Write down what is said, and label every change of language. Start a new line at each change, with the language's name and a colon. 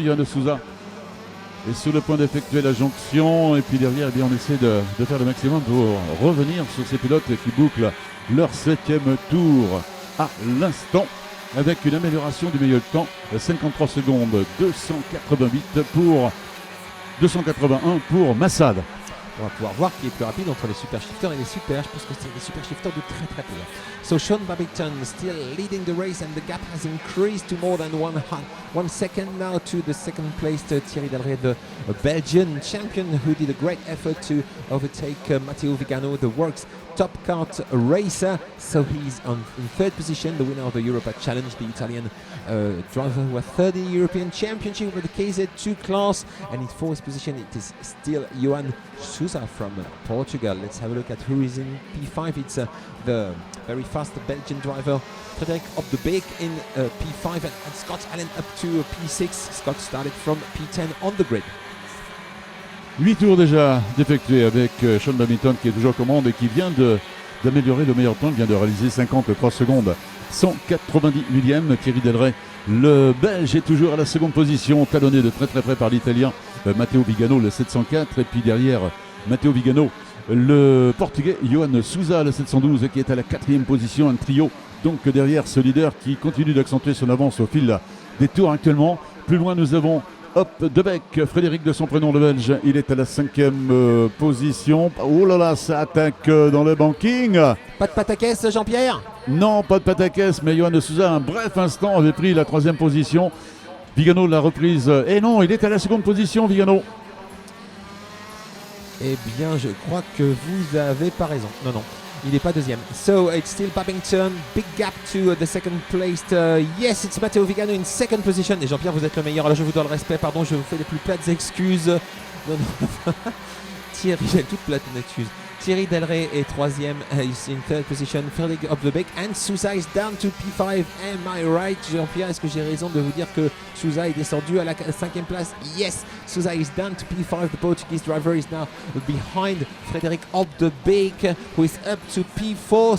French: Johan Souza est sur le point d'effectuer la jonction, et puis derrière, eh bien, on essaie de faire le maximum pour revenir sur ces pilotes qui bouclent leur 7e tour à l'instant, avec une amélioration du milieu de temps, 53 secondes, 281 pour Massad. On va pouvoir voir qui est plus rapide entre les super shifters et les super. Je pense que c'est les super shifters de très peu.
English: So Sean Babington still leading the race, and the gap has increased to more than 1 second now to the second placed Thierry Delray, the Belgian champion, who did a great effort to overtake Matteo Vigano, the works top kart racer. So he's in 3rd position, the winner of the Europa Challenge, the Italian driver who was 3rd in the European Championship with the KZ2 class. And in 4th position, it is still Johan Souza from Portugal. Let's have a look at who is in P5. It's the very fast Belgian driver Frédéric Hoppe de Beek in P5, and Scott Allen up to P6. Scott started from P10 on the grid.
French: 8 tours déjà d'effectuer avec Sean Babington qui est toujours aux commandes et qui vient d'améliorer le meilleur temps. Il vient de réaliser 53 secondes, 190 millièmes. Thierry Delray, le Belge, est toujours à la seconde position, talonné de très près par l'Italien Matteo Vigano, le 704. Et puis derrière Matteo Vigano, le Portugais Johan Souza, le 712, qui est à la 4e position. Un trio donc derrière ce leader qui continue d'accentuer son avance au fil des tours actuellement. Plus loin, nous avons Hoppe de Beek, Frédéric de son prénom, le Belge. Il est à la 5e position. Oh là là, ça attaque dans le banking. Pas de pataquès, Jean-Pierre? Non, pas de pataquès, mais Johan Souza, un bref instant, avait pris la 3e position. Vigano l'a reprise. Et non, il est à la seconde position, Vigano. Eh bien, je crois que vous avez pas raison. Non. Il n'est pas 2e.
English: So it's still Babington. Big gap to the second placed. Yes, it's Matteo Vigano in 2nd position.
French: Et Jean-Pierre, vous êtes le meilleur. Alors je vous dois le respect. Pardon, je vous fais les plus plates excuses. Non. Thierry, j'ai toute plate excuses.
English: Thierry Delray
French: est troisième,
English: is in third position. Frédéric Opdebeek and Sousa is down to P5. Am I right,
French: Jean-Pierre? Est-ce que j'ai raison de vous dire que Sousa est descendu à la cinquième place?
English: Yes, Sousa is down to P5. The Portuguese driver is now behind Frédéric Opdebeek, who is up to P4.